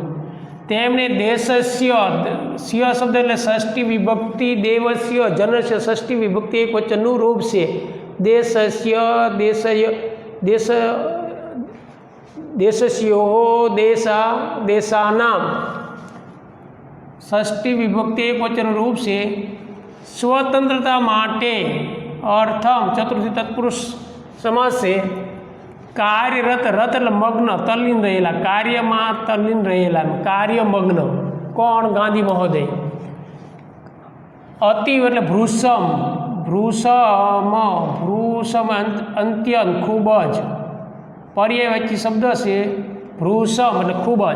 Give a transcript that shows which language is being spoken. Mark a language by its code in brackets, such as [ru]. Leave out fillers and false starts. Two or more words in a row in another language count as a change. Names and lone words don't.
[gu] તેમણે દેશસ્ય, સ્ય શબ્દ એટલે ષષ્ઠી વિભક્તિ, દેવસ્ય જનસ્ય ષષ્ઠી વિભક્તિ એક વચનનું રૂપ છે. દેશસ્ય, દેશય, દેશ, દેશસ્યો, દેશા, દેશાનામ ષષ્ઠી વિભક્તિ એક વચનનું રૂપ છે. સ્વતંત્રતા માટે [hi] अर्थम चतुर्थी तत्पुरुष समास है। [gu] कार्यरत रत એટલે મગ્ન તલ્લીન રહેલા, કાર્યમાં તલ્લીન રહેલા, કાર્ય મગ્ન કોણ? ગાંધી મહોદય। અતિવ એટલે ભૃષમ, ભૃષમ અંત્યંત ખૂબ જ, પર્યાયવાચી શબ્દ છે ભૃષમ એટલે ખૂબ જ।